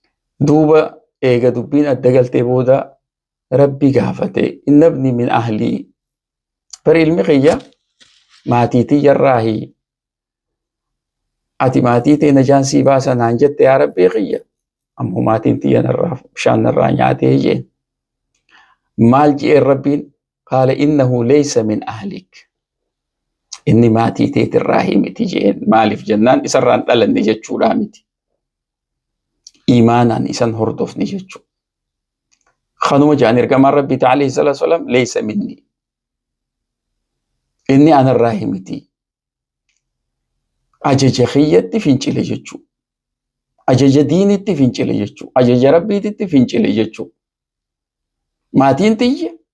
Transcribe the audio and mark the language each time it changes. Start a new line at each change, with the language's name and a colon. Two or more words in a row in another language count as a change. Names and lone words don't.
Oromo: Duuba eega dubbiin adda galtee booda rabbi gaafate
Arabic: إن ابني من أهلي
Oromo: bari ilmi kiyya maatii tiyyarraahi ati maatii tee najaan sii baasa naan jette yaa rabbii kiyya ammoo maatiin tiyya narraa bishaan narraa nyaatee jeen maal je'een rabbiin
Arabic: قال إنه ليس من أهلك
Oromo: inni maatii teetirraahi miti jeen maaliif jennaan isarraan dhalanne jechuudha miti iimaanaan isan hordofne jechuudha kanuma jaan ergamaan rabbii
Arabic: عليه الصلاة والسلام ليس مني
Oromo: inni anarraahi miti ajaja kiyyatti fincile jechuu ajaja diinitti fincile jechuu ajaja rabbiititti fincile jechuu maatiin tiyya